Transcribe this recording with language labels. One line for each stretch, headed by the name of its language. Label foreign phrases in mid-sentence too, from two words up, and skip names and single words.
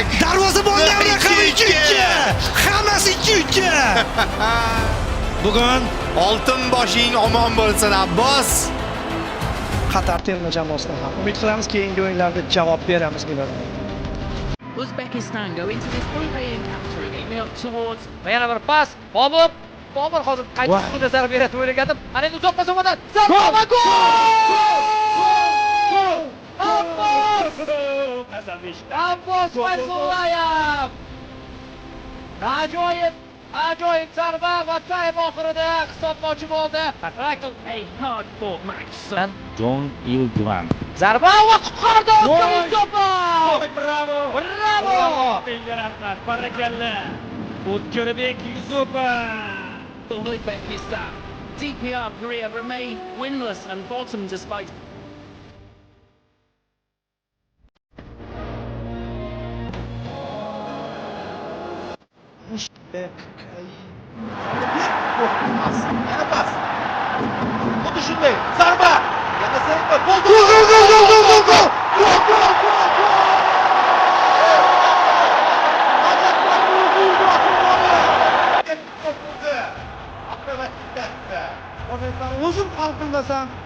Uzbek: Darvozabonlar raqami 2-2. Hammasi 2-2. Bugun oltin boshing omon bo'lsin Abbos. Qatar terma jamoasidan ham umid qilamiz keyingi o'yinlarda javob beramiz bular.
English: Uzbekistan go into this Group A encounter again up towards.
Uzbek: Yana bir pas. Bobur hozir qaytib zarba beradi o'ylagandim. Ana endi uzoq pasomadan zarba va gol! Abbos Fayzullayev. Ajoyib zarba va taym oxirida hisob ochib oldi.
English: A hard fought match. John Ildivan.
Uzbek: Zarba va qutqardi Yusupov. Bravo! Barakalla. O'tkirbek Yusupov. Uzbekistan.
English: DPR Korea remain winless and bottom despite.
Uzbek: Xuddi shunday. Zarba! Yana zarba. Gol! O'zim farqindasan.